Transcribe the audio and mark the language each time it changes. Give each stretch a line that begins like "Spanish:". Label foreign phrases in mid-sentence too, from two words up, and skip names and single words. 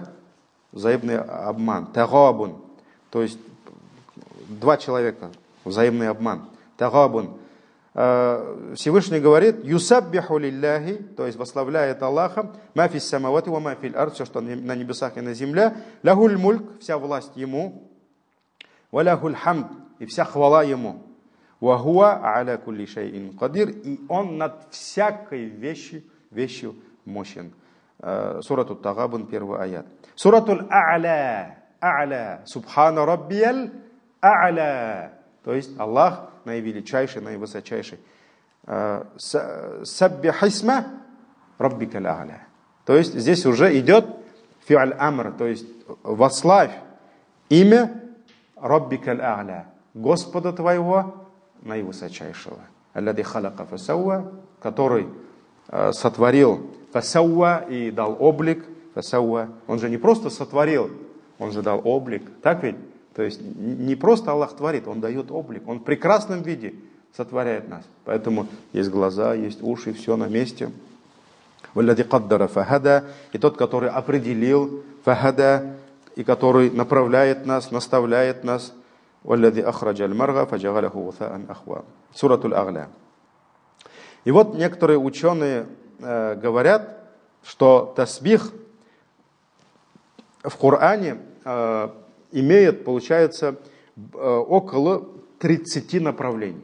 Russian: Взаимный обман. Тагабун. То есть два человека. Взаимный обман. Тагабун. Всевышний говорит,
Arabic: «يسبح لله»,
Russian: то есть восславляет Аллаха,
Arabic: «ما في السماوات وما في الأرض»,
Russian: все, что на небесах и на земле,
Arabic: «له الملك»,
Russian: вся власть Ему,
Arabic: «وله الحمد»,
Russian: и вся хвала Ему,
Arabic: «وهو على كل شيء قدير»,
Russian: и Он над всякой вещью мощен. Сурату Тагабун, 1 аят. Сурату А'ля,
Arabic: سبحان ربي الأعلى,
Russian: то есть Аллах наивеличайший, наивысочайший.
Arabic: سبح اسم ربك الأعلى.
Russian: То есть здесь уже идет
Arabic: فعل الأمر,
Russian: то есть восславь имя
Arabic: ربك الأعلى,
Russian: Господа твоего наивысочайшего.
Arabic: الذي خلق فسوى,
Russian: который сотворил фасауа и дал облик. Фасауа. Он же не просто сотворил, он же дал облик. Так ведь? То есть не просто Аллах творит, Он дает облик. Он в прекрасном виде сотворяет нас. Поэтому есть глаза, есть уши, все на месте.
Arabic: والذي قدر فهدى.
Russian: И тот, который определил фахада, и который направляет нас, наставляет нас.
Arabic: والذي أخرج المرعى فجعله غثاء أحوى.
Russian: Суратуль А'ля. И вот некоторые ученые говорят, что тасбих в Коране имеет, получается, около 30 направлений.